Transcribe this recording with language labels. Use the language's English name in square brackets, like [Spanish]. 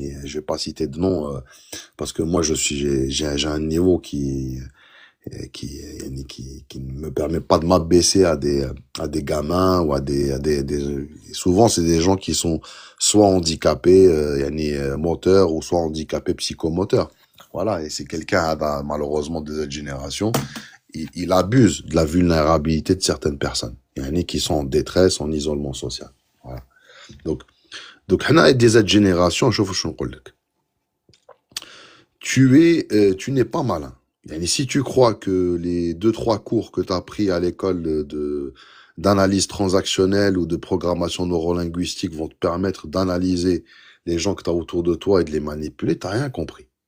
[French] Je vais pas citer de nom, parce que moi j'ai un niveau qui ne me permet pas de m'abaisser à des gamins ou à des souvent c'est des gens qui sont soit handicapés moteurs ou soit handicapés psychomoteurs. Voilà, et c'est quelqu'un malheureusement de cette génération, il abuse de la vulnérabilité de certaines personnes, qui sont en détresse, en isolement social. Voilà. [Arabic] Donc حنا [French] des cette génération, [Arabic] شوفوا شنو نقول لك. [French] Tu n'es pas malin. Et si tu crois que les 2-3 cours que tu as pris à l'école d'analyse transactionnelle ou de programmation neurolinguistique vont te permettre d'analyser les gens que tu as autour de toi et de les manipuler, t'as rien compris.